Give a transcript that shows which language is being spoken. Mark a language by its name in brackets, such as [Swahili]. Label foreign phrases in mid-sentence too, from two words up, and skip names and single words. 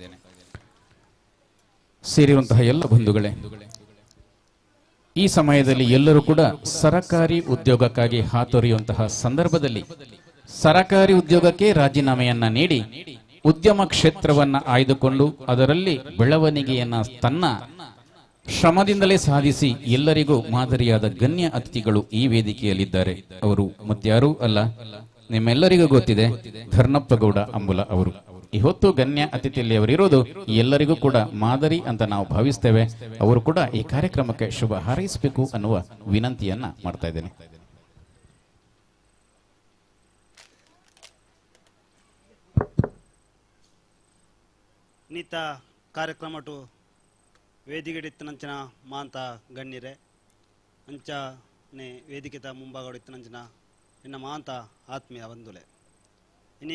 [Kannada] ಸೇರಿರುವಂತಹ ಎಲ್ಲ ಬಂಧುಗಳೇ, ಈ ಸಮಯದಲ್ಲಿ ಎಲ್ಲರೂ ಕೂಡ ಸರಕಾರಿ ಉದ್ಯೋಗಕ್ಕಾಗಿ ಹಾತೊರೆಯುವಂತಹ ಸಂದರ್ಭದಲ್ಲಿ ಸರಕಾರಿ ಉದ್ಯೋಗಕ್ಕೆ ರಾಜೀನಾಮೆಯನ್ನ ನೀಡಿ ಉದ್ಯಮ ಕ್ಷೇತ್ರವನ್ನ ಆಯ್ದುಕೊಂಡು ಅದರಲ್ಲಿ ಬೆಳವಣಿಗೆಯನ್ನ ತನ್ನ ಶ್ರಮದಿಂದಲೇ ಸಾಧಿಸಿ ಎಲ್ಲರಿಗೂ ಮಾದರಿಯಾದ ಗಣ್ಯ ಅತಿಥಿಗಳು ಈ ವೇದಿಕೆಯಲ್ಲಿದ್ದಾರೆ. ಅವರು ಮತ್ಯಾರೂ ಅಲ್ಲ, ನಿಮ್ಮೆಲ್ಲರಿಗೂ ಗೊತ್ತಿದೆ, ಧರ್ನಪ್ಪಗೌಡ ಅಂಬುಲ ಅವರು. ಈ ಹೊತ್ತು ಗಣ್ಯ ಅತಿಥಿಯಲ್ಲಿ ಅವರಿರೋದು ಎಲ್ಲರಿಗೂ ಕೂಡ ಮಾದರಿ ಅಂತ ನಾವು ಭಾವಿಸ್ತೇವೆ. ಅವರು ಕೂಡ ಈ ಕಾರ್ಯಕ್ರಮಕ್ಕೆ ಶುಭ ಹಾರೈಸಬೇಕು ಅನ್ನುವ ವಿನಂತಿಯನ್ನ ಮಾಡ್ತಾ ಇದ್ದೇನೆ. [Tulu] ನೀತ ಕಾರ್ಯಕ್ರಮಟು ವೇದಿಕೆಡಿತ್ತಿನಂಚಿನ ಮಾಂತ ಗಣ್ಯರೆ ಅಂಚನೆ ವೇದಿಕೆದ ಮುಂಭಾಗಡಿತ್ತಿನಂಚಿನ ಇನ್ನ ಮಾಂತ ಆತ್ಮೀಯ ಬಂಧುಲೆ ಇನಿ